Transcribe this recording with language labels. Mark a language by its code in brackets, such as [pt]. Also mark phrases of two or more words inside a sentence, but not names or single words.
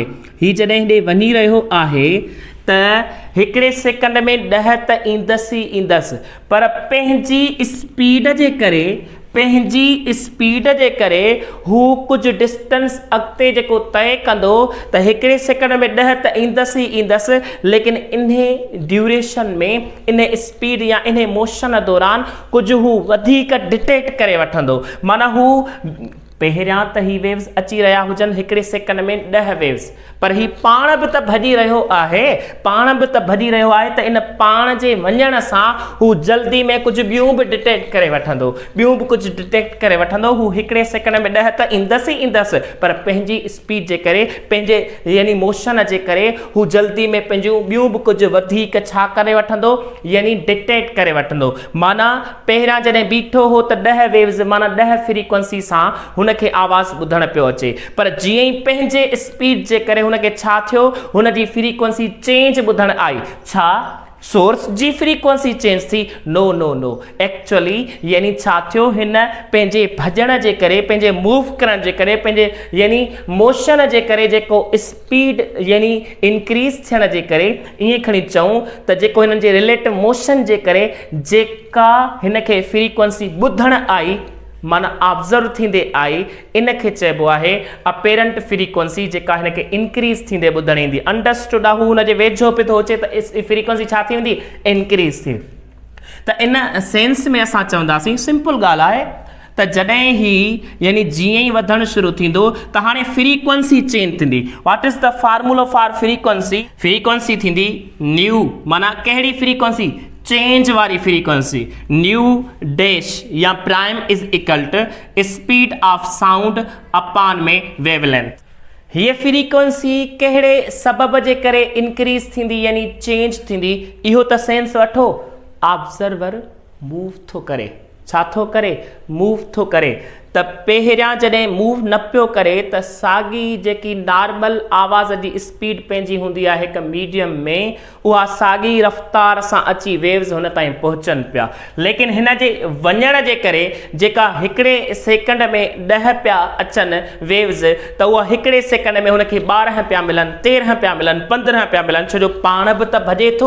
[sd] ही जॾहिं हेॾे वञी रहियो आहे त हिकिड़े सेकेंड में 10 त ईंदसि ई ईंदसि, पर पंहिंजी स्पीड जे करे हू कुझु डिस्टेंस अॻिते जेको तय कंदो त हिकिड़े सेकेंड में 10 त ईंदसि ई ईंदसि, लेकिन इन ड्यूरेशन में इन स्पीड या इन मोशन दौरान कुझु हू वधीक डिटेक्ट करे वठंदो। माना हू पहिरियां त ही वेव्स अची रहिया हुजनि हिकिड़े सेकंड में 10 वेव्स, पर ही पाण बि त भॼी रहियो आहे, त इन पाण जे वञण सां हू जल्दी में कुझु ॿियूं बि डिटेक्ट करे वठंदो, हू हिकिड़े सेकंड में 10 त ईंदसि, पर पंहिंजी स्पीड जे करे, पंहिंजे यानी मोशन जे करे हू जल्दी में पंहिंजूं ॿियूं बि कुझु वधीक छा करे वठंदो, यानी डिटेक्ट करे वठंदो। माना पहिरियां जॾहिं बीठो हो त 10 वेव्स माना 10 फ्रीक्वेंसी सां हुनखे आवाज़ ॿुधण पियो अचे, पर जीअं ई पंहिंजे स्पीड जे करे हुनखे छा थियो, हुनजी [en] frequency change [sd] ॿुधण आई। छा सोर्स जी [en] frequency change [sd] थी? [en] no actually [sd] यानी छा थियो, हिन पंहिंजे भॼण जे करे, पंहिंजे मूव करण जे करे, पंहिंजे यानी मोशन जे करे जेको स्पीड यानी इंक्रीज थियण जे करे, ईअं खणी चऊं त जेको हिननि जे [en] relative motion [sd] जे करे जेका हिनखे फ्रीक्वेंसी ॿुधण आई, माना ऑब्जर्व थींदे आई, इनखे चइबो आहे [en] apparent frequency, [sd] जेका हिनखे इंक्रीज थींदे ॿुधण ईंदी। अंडरस्टूड आहे, हू हुनजे वेझो पियो थो अचे त फ्रीक्वेंसी छा थी वेंदी, इंक्रीज थी। त इन सेंस में असां चवंदासीं, सिंपल ॻाल्हि आहे त जॾहिं ही यानी जीअं ई वधणु शुरू थींदो त हाणे [en] frequency change [sd] थींदी। [en] What is the formula for frequency? [sd] फ्रीक्वेंसी थींदी न्यू, माना कहिड़ी फ्रीक्वेंसी, चेंज वारी फ्रीक्वेंसी, [en] nu dash [sd] या [en] prime is equal to speed of sound upon [sd] में वेवलेंथ। हीअ फ्रीक्वेंसी कहिड़े सबब जे करे इंक्रीज थींदी यानी चेंज थींदी, इहो त सेंस वठो। ऑब्जर्वर मूव थो करे, छा थो करे, मूव थो करे, त पहिरियां जॾहिं मूव न पियो करे त साॻी जेकी नॉर्मल आवाज़ जी स्पीड पंहिंजी हूंदी आहे हिकु मीडियम में, उहा साॻी रफ़्तार सां अची वेव्स हुन ताईं पहुचनि पिया, लेकिन हिन जे वञण जे करे जेका हिकिड़े सेकंड में 10 पिया अचनि वेव्स, त उहा हिकिड़े सेकंड में हुनखे 12 पिया मिलनि, 13 पिया मिलनि, 15 पिया मिलनि, छो जो पाण बि त भॼे थो।